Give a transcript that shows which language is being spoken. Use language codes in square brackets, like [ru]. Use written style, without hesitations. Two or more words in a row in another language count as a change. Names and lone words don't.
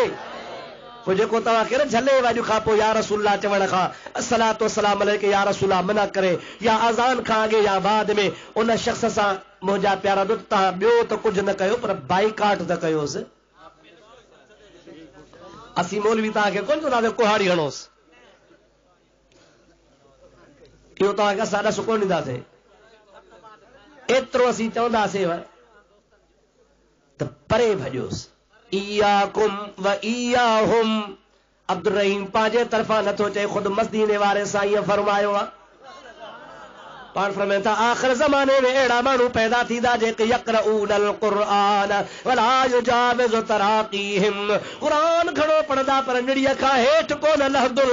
[sd] पोइ जेको तव्हां खे न झले वाॼु खां पोइ [ar] يا رسول الله [sd] चवण खां [ar] الصلاة السلام عليك يا رسول الله [sd] मना करे, या अज़ान खां अॻे या बाद में उन शख़्स सां मुंहिंजा प्यारा दोस्त तव्हां ॿियो त कुझु न कयो पर बाइकाट त कयोसि। असीं मौलवी तव्हांखे कोन चवंदासीं कुहाड़ी हणोसि, इहो तव्हांखे असां ॾस कोन ॾींदासीं। एतिरो असीं चवंदासीं त परे भॼोसि। [ar] إياكم و إياهم, [sd] अब्दुल रहीम पंहिंजे तरफ़ां नथो चए, ख़ुदि मदीने वारे साईं फरमायो आहे। पाण फरमाइनि था आख़िर ज़माने में अहिड़ा माण्हू पैदा थींदा जेके [ar] يقرؤون القرآن ولا يجاوز تراقيهم, [sd] क़ुरान घणो पढ़ंदा पर निड़ीअ खां हेठि कोन लहंदुर।